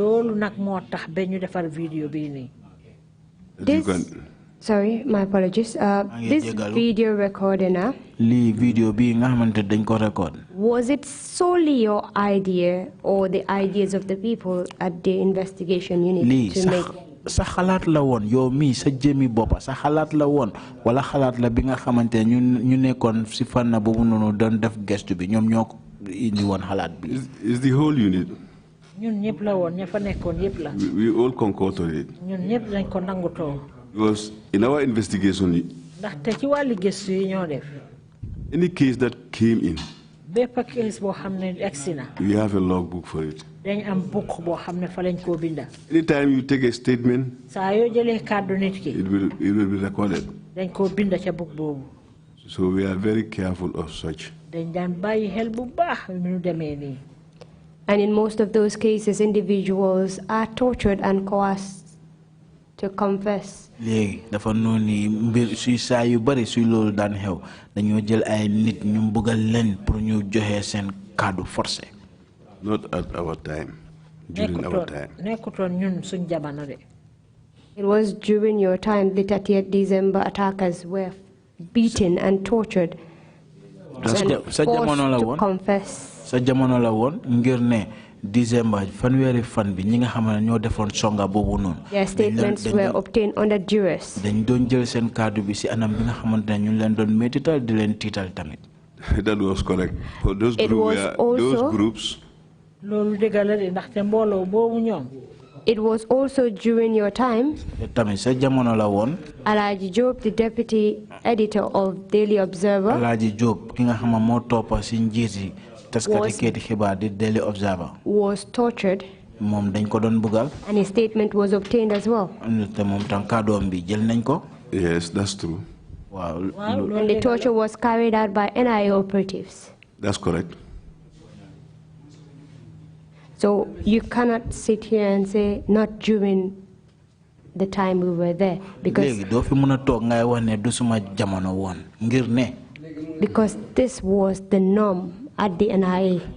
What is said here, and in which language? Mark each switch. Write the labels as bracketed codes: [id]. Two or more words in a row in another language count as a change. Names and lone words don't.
[en] Sorry, my apologies. This video recording, was it solely your idea or the ideas of the people at the investigation unit to make? [wo] Sa xalaat la woon yow mi sa jëmi boppa sa xalaat la woon wala xalaat la bi nga xamante ñu nekkoon si fànn boobu noonu doon def gestu bi ñoom ñoo indi woon xalaat bi. [en] Is the whole unit. [wo] ñun ñëpp la woon ña fa nekkoon yëpp la. [en] We all concurred on it. [wo] ñun ñëpp dañ ko nangutoo. [en] Because in our investigation, [wo] ndaxte ci wàllu gëstu yi ñoo def. [en] Any case that came in, [wo] bépp case boo xam ne egsi na. [en] we have a logbook for it. [wo] dañ am book boo xam ne fa lañ koo binda. [en] Anytime you take a statement, [wo] saa yoo jëlee kàddu nit ki. [en] it will be recorded. [wo] dañ koo binda ca book boobu. [en] So we are very careful of such. [wo] dañ daan bàyyi xel bu baax nu demee nii. [en] And in most of those cases, individuals are tortured and coerced to confess. [wo] léegi dafa noonu mbir suy saa yu bari suy loolu daan xew dañoo jël ay nit ñu mbugal leen pour ñu joxe seen kàddu forcé. [en] Not at our time. During our time. [wo] nekkutoon ñun suñ jamono de. [en] It was during your time the 30th December attackers were beaten and tortured and forced to confess. [wo] Sa jamono la woon ngir ne December fanweeri fan bi ñi nga xam ne ñoo defoon songa boobu noonu. [en] Their statements were obtained under duress. [wo] dañ doon jël seen kàddu bi si anam bi nga xamante ne ñu leen doon métital di leen tiital tamit. [en] That was correct. For those groups. It was also during your time. Alaji Job, the deputy editor of Daily Observer, [wo] Alaji Job, ki nga xama mo topa ci njiti taskati keti xibaar di Daily Observer, [en] was tortured. [wo] Mom dañ ko doon bugal. [en] And his statement was obtained as well. [wo] Te mom tam kàddoom bi jël nañ ko. [en] Yes, that's true. Wow. And the torture was carried out by NIA operatives. That's correct. So you cannot sit here and say not during the time we were there because this was the norm at the NIA.